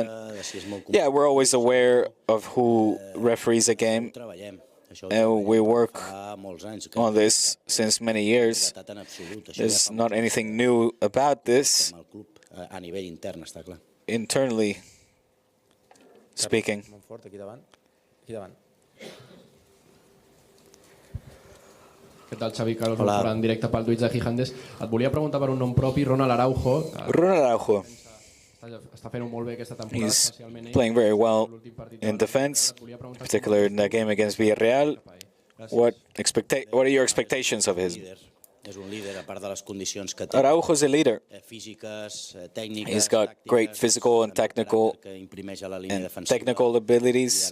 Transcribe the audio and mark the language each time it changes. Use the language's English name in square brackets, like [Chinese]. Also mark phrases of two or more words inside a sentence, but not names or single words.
[English] Yeah, we're always aware of who referees a game. And we work on this since many years. There's not anything new about this, internally speaking. [Catalan] Què tal, Xavi? Carlos, en directe pel Twitch de Gigandes. Et volia preguntar per un nom propi, Ronald Araujo. Ronald Araujo. Està fent-ho molt bé aquesta temporada. [English] He's playing very well in defense, particularly in that game against Villarreal. What are your expectations of him? Araujo is a leader. He's got great physical and technical abilities.